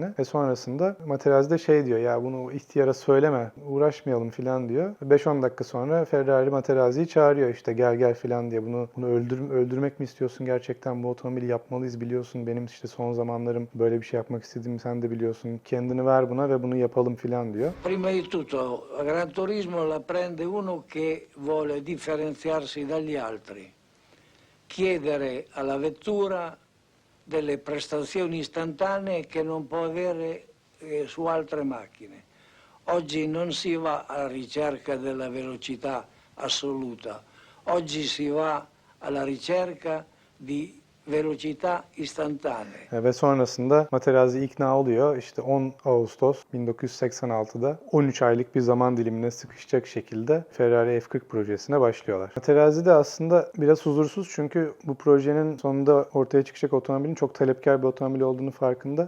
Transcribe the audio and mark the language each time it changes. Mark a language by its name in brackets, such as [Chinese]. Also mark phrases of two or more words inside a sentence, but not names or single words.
[Turkish] Ve sonrasında Materazzi de şey diyor ya bunu ihtiyara söyleme, uğraşmayalım filan diyor. 5-10 dakika sonra Ferrari Materazzi'yi çağırıyor işte gel filan diye bunu öldürmek mi istiyorsun gerçekten bu otomobili yapmalıyız biliyorsun benim işte son zamanlarım böyle bir şey yapmak istediğimi sen de biliyorsun kendini ver buna ve bunu yapalım filan diyor. [Italian] Prima di tutto, Gran Turismo la prende uno che vuole differenziarsi dagli altri, chiedere alla vettura delle prestazioni istantanee che non può avere su altre macchine. Oggi non si va alla ricerca della velocità assoluta, oggi si va alla ricerca di velocità istantanee. [Turkish] Ve sonrasında Materazzi ikna oluyor. İşte 10 Ağustos 1986'da 13 aylık bir zaman dilimine sıkışacak şekilde Ferrari F40 projesine başlıyorlar. Materazzi de aslında biraz huzursuz çünkü bu projenin sonunda ortaya çıkacak otomobilin çok talepkar bir otomobil olduğunu farkında.